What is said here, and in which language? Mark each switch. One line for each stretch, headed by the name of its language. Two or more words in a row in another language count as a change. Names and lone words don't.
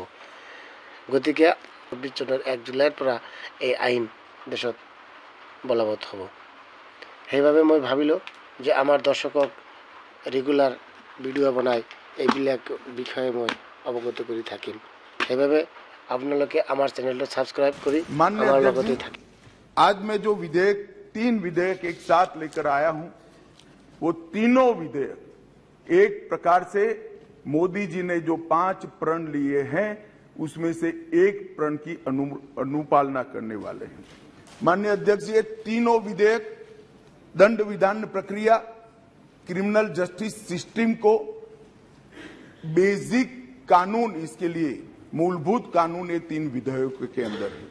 Assamese: গতিকে 2024 চনৰ 1 জুলাইৰ পৰা এই আইন দেশত বলবৎ হ'ব। সেইবাবে মই ভাবিলোঁ যে আমাৰ দৰ্শকক
English: regular video'
Assamese: বনাই এইবিলাক বিষয়ে মই অৱগত কৰি থাকিম। সেইবাবে আপোনালোকে আমাৰ চেনেলটো সাবস্ক্ৰাইব কৰি আমাৰ লগতে থাকিব।
Hindi: आज मैं जो तीन विधेयक एक साथ लेकर आया हूं, वो तीनों विधेयक एक प्रकार से मोदी जी ने जो 5 प्रण लिए हैं उसमें से एक प्रण की अनुपालना करने वाले हैं। माननीय अध्यक्ष, ये तीनों विधेयक दंड विधान प्रक्रिया,
English: criminal justice system
Hindi: को बेसिक कानून, इसके लिए मूलभूत कानून ये 3 विधेयकों के अंदर है।